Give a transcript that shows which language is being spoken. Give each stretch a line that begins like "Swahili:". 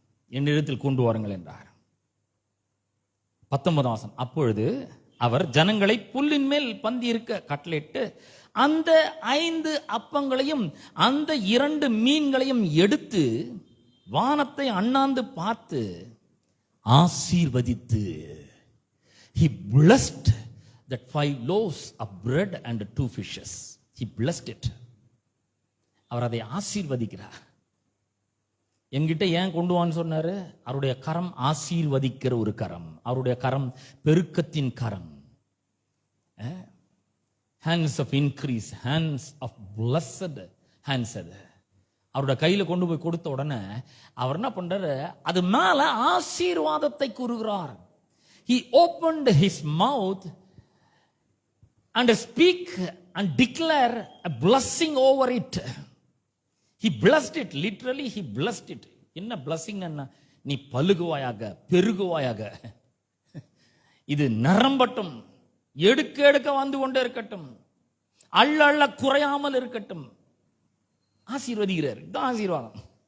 Tamil: என்னிடத்தில் கொண்டு வாருங்கள் என்றார். 19ஆம் வசனம், அப்பொழுது அவர் ஜனங்களை புல்லின் மேல் பந்தி இருக்க கட்டளையிட்டு அந்த 5 அப்பங்களையும் அந்த 2 மீன்களையும் எடுத்து வானத்தை அண்ணாந்து பார்த்து ஆசீர்வதித்து,
English: he blessed that 5 loaves of bread and 2 fishes. He blessed it.
Tamil: அவர் அதை ஆசீர்வதிக்கிறார். என்கிட்ட ஏன் கொண்டு வான்னு சொன்னாரு? அவருடைய கரம் ஆசீர்வதிக்கிற ஒரு கரம், அவருடைய கரம் பெருக்கத்தின் கரம்.
English: hands of increase, hands of blessed hands.
Tamil: அது அவருடைய கையில கொண்டு போய் கொடுத்த உடனே அவர் என்ன பண்றாரு? அது மேல ஆசீர்வாதத்தை கூறுகிறார்.
English: He opened his mouth and speak and declare a blessing over it. He blessed it, literally he blessed it.
Tamil: என்ன blessing? என்ன? நீ பலுகுவாயாக, பெருகுவாயாக, இது நிரம்பட்டும், எடுக்க எடுக்க வந்து கொண்டே இருக்கட்டும், அள்ள அள்ள குறையாமல் இருக்கட்டும். ஆசீர்வதிக்கிறார். இதுதான் ஆசீர்வாதம்.